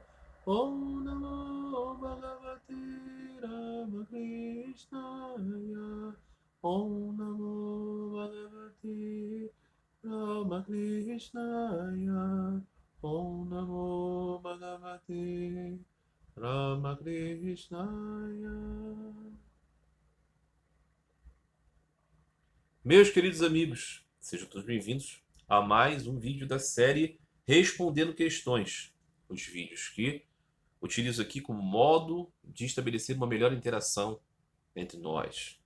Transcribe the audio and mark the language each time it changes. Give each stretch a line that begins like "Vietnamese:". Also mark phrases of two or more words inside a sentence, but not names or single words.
Sanskrit: ॐ नमो भगवते रामकृष्णाय. ॐ नमो भगवते रामकृष्णाय. ॐ नमो भगवते रामकृष्णाय.
Portuguese: Meus queridos amigos, sejam todos bem-vindos a mais um vídeo da série Respondendo Questões. Os vídeos que utilizo aqui como modo de estabelecer uma melhor interação entre nós.